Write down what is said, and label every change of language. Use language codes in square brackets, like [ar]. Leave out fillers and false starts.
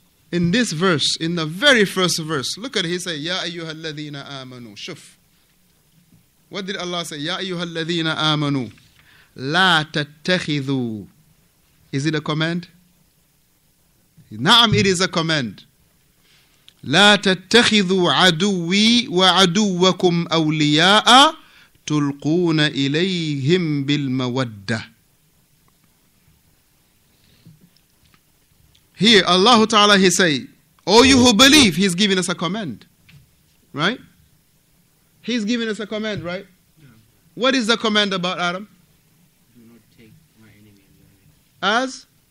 [en] In this verse, in the very first verse, look at it, he said, [ar] Ya ayyuhal ladhina amanu. [en] Shuf. What did Allah say? [ar] Ya ayyuhal ladhina amanu. La tattakhidhu. [en] Is it a command? Na'am, it is a command. [ar] لا تتخذوا عدوي وعدوكم أولياء تلقون إليهم بالمودة. [en] Here Allah Ta'ala He say, "O you who believe," He's giving us a command. Right? He's giving us a command, right? No. What is the command about Adam? Do not take my enemy as